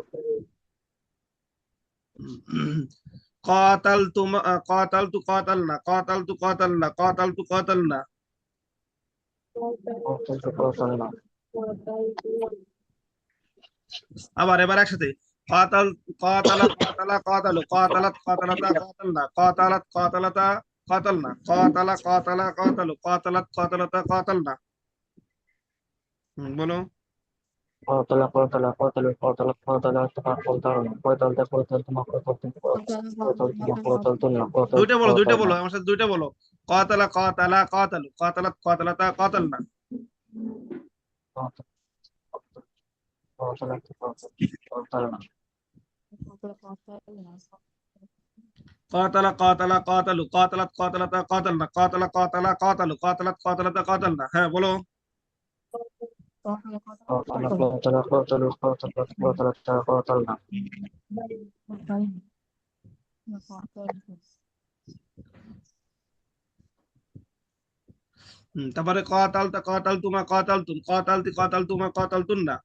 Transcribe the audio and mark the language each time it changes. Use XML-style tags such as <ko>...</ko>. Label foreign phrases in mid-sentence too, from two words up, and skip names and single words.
<ar>قاتلتما قاتلت قاتلنا، قاتلت قاتلنا، قاتلت قاتلنا. قاتلت قاتلنا</ar> <bn>এবার একসাথে।</bn> <ar>قاتل قاتل قاتل قاتل قاتلت قاتلتا قاتلنا، قاتلت قاتلتا قاتلنا، قاتل قاتل قاتل قاتلت قاتلتا قاتلنا.</ar> <bn>বলো।</bn> <ar>قاتل قاتل قاتل قاتلت قاتلت قاتلنا قاتلت قاتلتما قاتلتم قاتلتما قاتلتنا قاتلت</ar> <bn>দুইটা বলো, দুইটা বলো,</bn> <ar>قاتلنا</ar> <bn>আমার সাথে দুইটা বলো।</bn> <ar>قاتل قاتل قاتل قاتلت قاتلتا قاتلنا. قاتلت قاتلنا قاتل قاتل قاتل قاتلت قاتلتا قاتلنا، قاتل قاتل قاتل قاتلت قاتلتا قاتلنا।</ar> <bn>হ্যাঁ বলো।</bn> <ar>قاتل قاتل قاتل قاتلت قاتلت قاتلنا তারপরে قاتلت قاتلتما قاتلتم، قاتلت قاتلتما قاتلتن.</ar>